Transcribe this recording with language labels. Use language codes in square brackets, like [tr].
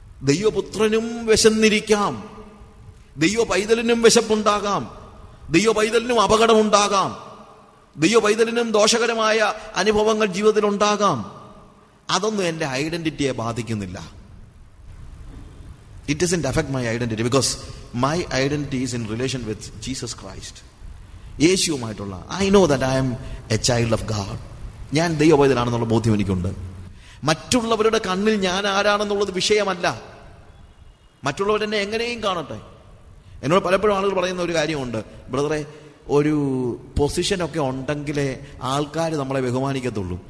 [ml] ദൈവപുത്രനും വിശന്നിരിക്കാം, ദൈവപൈതലിനും വിശപ്പുണ്ടാകാം, ദൈവപൈതലിനും അപകടമുണ്ടാകാം, ദൈവപൈതലിനും ദോഷകരമായ അനുഭവങ്ങൾ ജീവിതത്തിൽ ഉണ്ടാകാം. അതൊന്നും എൻ്റെ ഐഡന്റിറ്റിയെ ബാധിക്കുന്നില്ല. [en] It doesn't affect my identity because my identity is in relation with Jesus Christ. [ml] യേശുവുമായിട്ടുള്ള [en] I know that I am a child of God. [ml] ഞാൻ ദൈവപൈതലാണെന്നുള്ള ബോധ്യം എനിക്കുണ്ട്. മറ്റുള്ളവരുടെ കണ്ണിൽ ഞാൻ ആരാണെന്നുള്ളത് വിഷയമല്ല. മറ്റുള്ളവരെന്നെ എങ്ങനെയും കാണട്ടെ. എന്നോട് പലപ്പോഴും ആളുകൾ പറയുന്ന ഒരു കാര്യമുണ്ട്, ബ്രദറെ, ഒരു പൊസിഷനൊക്കെ ഉണ്ടെങ്കിലേ ആൾക്കാർ നമ്മളെ ബഹുമാനിക്കത്തുള്ളൂ.